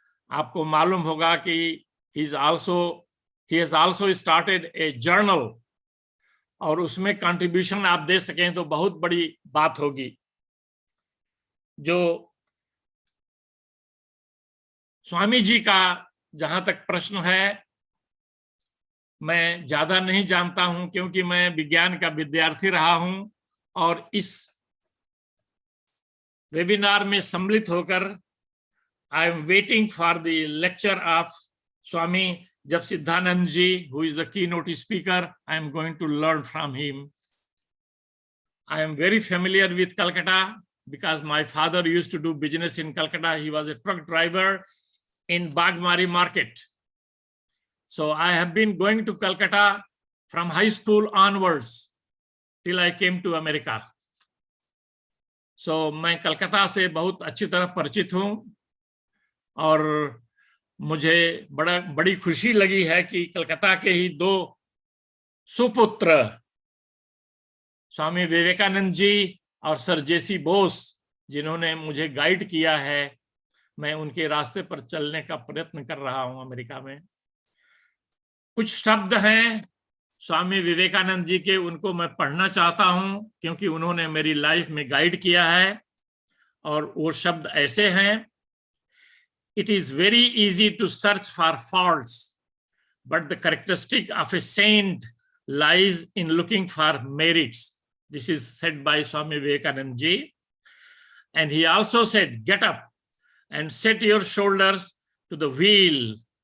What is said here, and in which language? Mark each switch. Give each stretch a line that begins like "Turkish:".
Hindi: आपको मालूम होगा कि
English: he has also started a journal,
Hindi: और उसमें कंट्रीब्यूशन आप दे सकें तो बहुत बड़ी बात होगी। जो स्वामी जी का जहां तक प्रश्न है, मैं ज्यादा नहीं जानता हूं क्योंकि मैं विज्ञान का विद्यार्थी रहा हूं, और इस वेबिनार में सम्मिलित होकर
English: I am waiting for the lecture of Swami Japsiddhanand ji, who is the keynote speaker. I am going to learn from him. I am very familiar with Calcutta because my father used to do business in Calcutta. He was a truck driver in Bagmari market. So I have been going to Calcutta from high school onwards till I came to America.
Hindi: So मैं कलकत्ता से बहुत अच्छी तरह परिचित हूँ और मुझे बड़ी खुशी लगी है कि कलकत्ता के ही दो सुपुत्र स्वामी विवेकानंद जी और सर जेसी बोस जिन्होंने मुझे गाइड किया है, मैं उनके रास्ते पर चलने का प्रयत्न कर रहा हूं अमेरिका में। कुछ शब्द हैं स्वामी विवेकानंद जी के, उनको मैं पढ़ना चाहता हूं क्योंकि उन्होंने मेरी लाइफ में गाइड किया है और वो शब्द ऐसे हैं।
English: It is very easy to search for faults, but the characteristic of a saint lies in looking for merits. This is said by Swami Vivekananda ji. And he also said, get up and set your shoulders to the wheel.